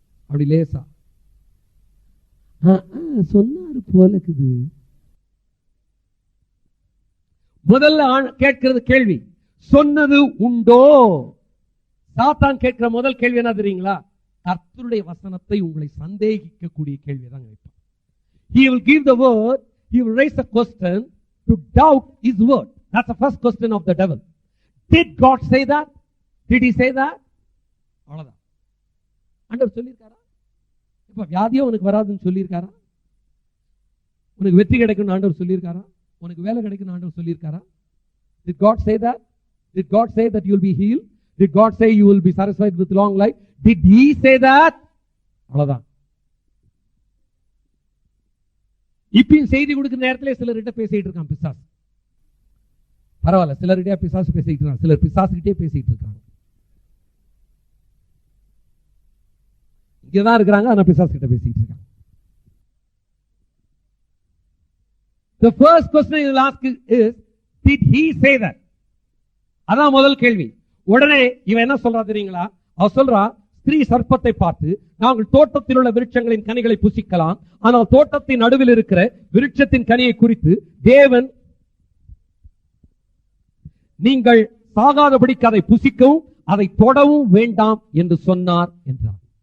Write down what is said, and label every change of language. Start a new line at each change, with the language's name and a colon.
Tamil: அப்படி லேசா சொன்னாரு போலக்குது. முதல்ல கேட்கிறது கேள்வி சொன்னது உண்டோ? சாத்தான் கேட்கிற முதல் கேள்வி என்ன தெரியுங்களா? கர்த்தருடைய வசனத்தை உங்களை சந்தேகிக்கக்கூடிய கேள்வி தான் கேட்பான்.
English: He will give the word, he will raise a question to doubt his word. That's the first question of the devil. Did God say that? Did he say that?
Tamil: அவ்வளவுதான். ஆண்டவர் சொல்லியிருக்காரா? இப்ப வியாதியோ உனக்கு வராதுன்னு சொல்லியிருக்காரா? உனக்கு வெற்றி கிடைக்கும் ஆண்டவர் சொல்லியிருக்காரா? உனக்கு வேலை கிடைக்கும் ஆண்டவர் சொல்லியிருக்காரா?
English: Did God say that? Did God say that you will be healed? Did God say you will be satisfied with long life? Did he say that?
Tamil: அவ்வளவுதான். இப்பயும் செய்தி கொடுக்கிற நேரத்தில் சிலர்கிட்ட பேசிட்டு இருக்கான் பிசாசு. பரவாயில்ல, சிலர்கிட்ட பிசாசு பேசிட்டு இருக்காங்க, சிலர் பிசாசுகிட்டே பேசிட்டு இருக்காங்க. இங்கதான் இருக்கிறாங்க, ஆனா பிசாசு கிட்ட பேசிட்டு இருக்காங்க.
English: The first question you will ask is, did he say that?
Tamil: அதான் முதல் கேள்வி. உடனே இவன் என்ன சொல்றா தெரியுங்களா? அவ சொல்றா, ஸ்திரீ சர்ப்பத்தை பார்த்து, நாங்கள் தோட்டத்தில் உள்ள விருட்சங்களின் கனிகளை புசிக்கலாம், ஆனால் தோட்டத்தின் நடுவில் இருக்கிற விருட்சத்தின் கனியை குறித்து தேவன் நீங்கள் சாகாதபடிக்கு அதை புசிக்கவும் அதை தொடவும் வேண்டாம் என்று சொன்னார் என்றார்.